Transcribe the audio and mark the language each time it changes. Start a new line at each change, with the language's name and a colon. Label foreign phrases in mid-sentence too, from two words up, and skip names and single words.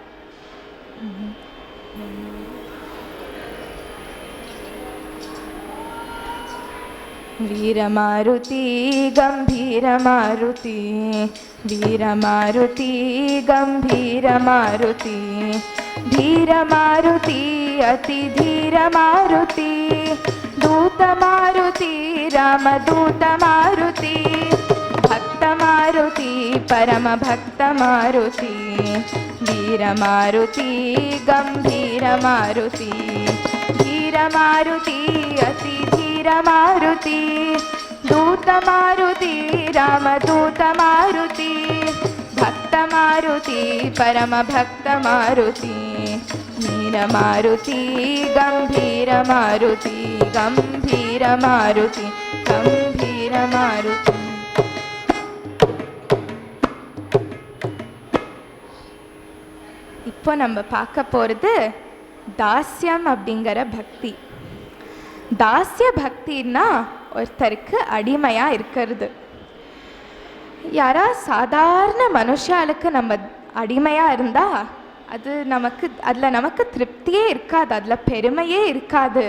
Sanskrit: वीरमारुति गम्भीरमारुति वीरमारुति गम्भीरमारुति धीरमारुति अति धीरमारुति दूतमारुति रामदूतमारुति भक्तमारुति परमभक्तमारुति वीरमारुति गम्भीरमारुति धीरमारुति अति धीरमारुति दूतमारुति रामदूतमारुति भक्तमारुति परमभक्तमारुति वीरमारुति गम्भीरमारुति गम्भीरमारुति गम्भीरमारुति.
Tamil: இப்போ நம்ம பார்க்க போகிறது தாஸ்யம் அப்படிங்கிற பக்தி. தாஸ்ய பக்தின்னா ஒருத்தருக்கு அடிமையாக இருக்கிறது. யாரா சாதாரண மனுஷாளுக்கு நம்ம அடிமையாக இருந்தால் அதில் நமக்கு திருப்தியே இருக்காது, அதில் பெருமையே இருக்காது.